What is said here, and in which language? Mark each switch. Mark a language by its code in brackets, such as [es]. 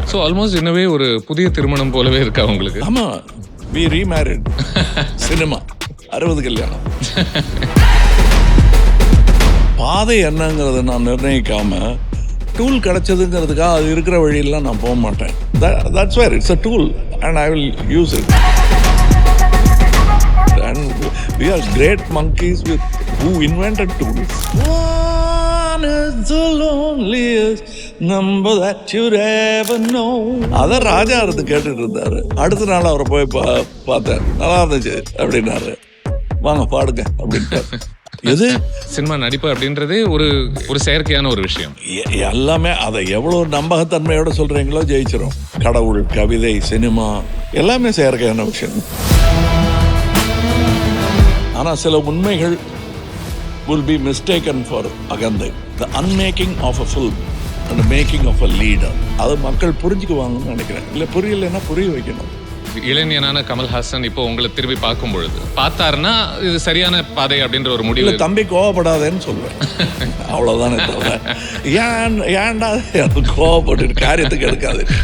[en] so almost [ta] இன்னவே ஒரு புதிய திருமணம் போலவே இருக்கா உங்களுக்கு? ஆமா, [en] We remarried. [ta] சினிமா 60 கல்யாணம். பாதை என்னங்கிறத நான் நிர்ணயிக்காம டூல் கிடைச்சதுங்கிறதுக்காக அது இருக்கிற வழியெல்லாம் நான் போக மாட்டேன். [en] That's where it's a tool and I will use it. And we are great monkeys with who invented tools. One is the loneliest number that you'd ever know. [ta] அதான் ராஜா இருந்து கேட்டுட்டு இருந்தாரு. அடுத்த நாள் அவரை போய் பார்த்தேன், நல்லா இருந்துச்சு அப்படின்னாரு. வாங்க பாடுங்க அப்படின்ட்டு. எது சினிமா நடிப்பு அப்படின்றதே ஒரு செயற்கையான ஒரு விஷயம். எல்லாமே அதை எவ்வளவு நம்பகத்தன்மையோட சொல்றீங்களோ ஜெயிச்சிடும். கடவுள், கவிதை, சினிமா எல்லாமே செயற்கையான விஷயம். ஆனா சில உண்மைகள் [en] will be mistaken for [ta] அகந்தை. [en] The unmaking of a film and the making of a leader. [ta] அது மக்கள் புரிஞ்சுக்குவாங்கன்னு நினைக்கிறேன். இல்லை புரியலைன்னா புரிய வைக்கணும். இளைஞனான கமல்ஹாசன் இப்போ உங்களை திரும்பி பார்க்கும் பொழுது பார்த்தாருன்னா இது சரியான பாதை அப்படின்ற ஒரு முடிவு. தம்பி கோவப்படாதேன்னு சொல்லுவேன், அவ்வளவுதானே தவிர ஏன்டா கோவப்பட்டு காரியத்துக்கு எடுக்காது.